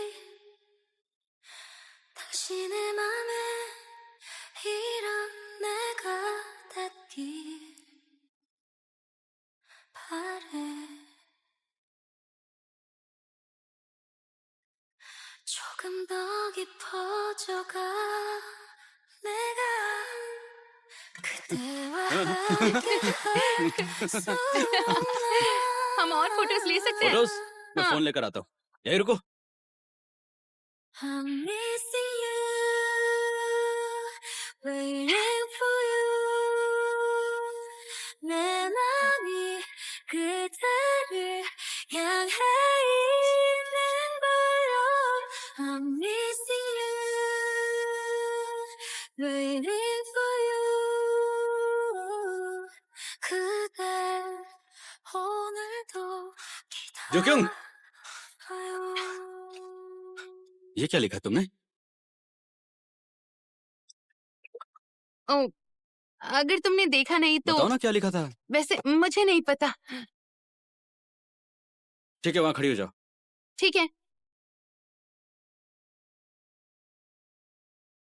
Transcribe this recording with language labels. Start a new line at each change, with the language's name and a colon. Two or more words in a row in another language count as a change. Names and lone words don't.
Korean: 당신의 맘에 이런 내가 닿길 바래 조금 더 깊어져가 내가 그대와 함께
Hindi: हम और फोटोज ले सकते हैं? फोटोज? मैं हाँ। फोन लेकर आता हूँ। यही रुको।
English: I'm missing you, waiting for you.
Korean: 내 맘이 그대를 향해 있는 걸요.
English: I'm missing you, waiting for you.
Korean: 그대 오늘도
Hindi: जोक्योंग,
Korean: 기다려요.
Hindi: ये क्या लिखा तुमने? ओ, अगर तुमने देखा नहीं तो बताओ ना क्या लिखा था। वैसे मुझे नहीं पता। ठीक है, वहाँ खड़ी हो जाओ। ठीक है।